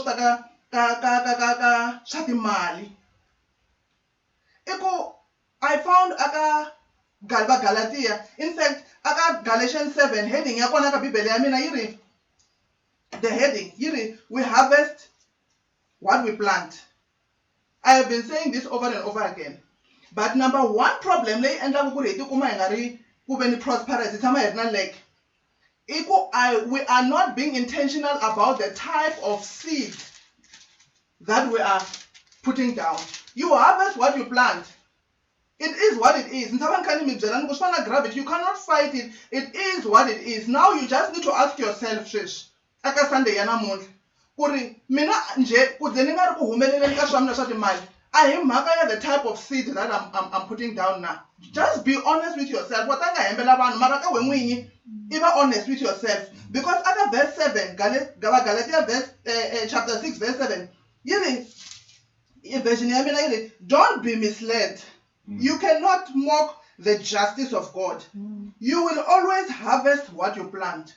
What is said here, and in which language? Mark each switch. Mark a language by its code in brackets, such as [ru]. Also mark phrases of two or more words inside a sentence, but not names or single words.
[en] I found Galatia. In fact, Galatians 7 heading. The heading, we harvest what we plant. I have been saying this over and over again. But number one problem [ts] lay endla ku ri tikuma hi nga ri ku ve ni prosperous tshama hi ri na lack. [en] We are not being intentional about the type of seed that we are putting down. You harvest what you plant. It is what it is. Gravity, you cannot fight it. It is what it is. Now you just need to ask yourself, Shish, [ts] aka Sunday yana namuntlha, kuri mina nje ku ze ni nga ri ku humeleleni ka swa mina swa timali. A hi mhaka ya [en] the type of seed that I'm putting down now. Just be honest with yourself. [ts] What nga hembela vanhu mara ka we n'winyi, [en] be honest with yourself. Because aka verse 7, Galatia verse chapter 6 verse 7, don't be misled. You cannot mock the justice of God. You will always harvest what you plant.